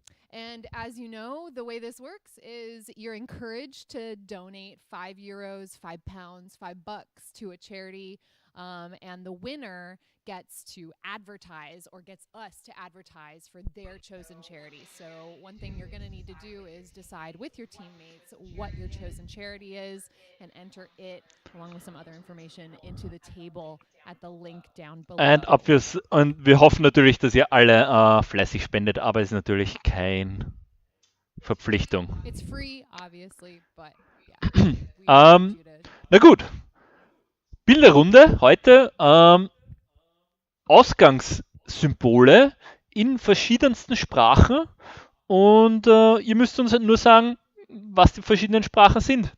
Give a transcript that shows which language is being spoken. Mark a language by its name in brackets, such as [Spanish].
[English] And as you know, the way this works is you're encouraged to donate €5, £5, $5 to a charity, and the winner gets to advertise or gets us to advertise for their chosen charity. So one thing you're going to need to do is decide with your teammates what your chosen charity is and enter it along with some other information into the table at the link down below. [German] Und wir hoffen natürlich, dass ihr alle fleißig spendet, aber es ist natürlich keine Verpflichtung. [English] It's free, obviously, but yeah. [German] Na gut. Bilderrunde heute. Ausgangssymbole in verschiedensten Sprachen und ihr müsst uns nur sagen, was die verschiedenen Sprachen sind.